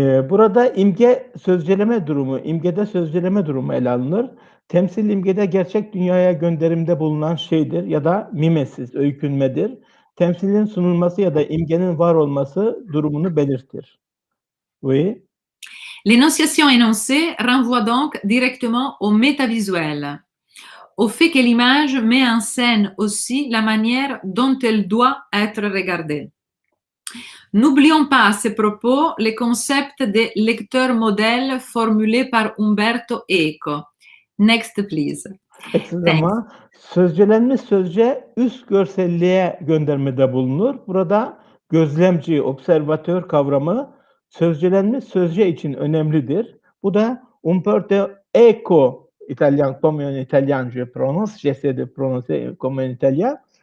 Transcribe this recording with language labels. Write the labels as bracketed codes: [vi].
[tr] Burada imgede sözceleme durumu ele alınır. Temsil imgede gerçek dünyaya gönderimde bulunan şeydir ya da mimesis, öykünmedir. Temsilin sunulması ya da imgenin var olması durumunu belirtir. [fr] Oui. L'énonciation énoncée renvoie donc directement au métavisuel, au fait que l'image met en scène aussi la manière dont elle doit être regardée. N'oublions pas à ce propos le concept de lecteur modèle formulé par Umberto Eco. [en] Next, please. [tr] Ama sözcelenmiş sözce üst görselliğe göndermede bulunur. Burada gözlemci, observatör kavramı sözcelenmiş sözce için önemlidir. Bu da Umberto Eco, İtalyan, [en] come in Italian [fr] je prononce, j'essaie de prononcer comme en italien.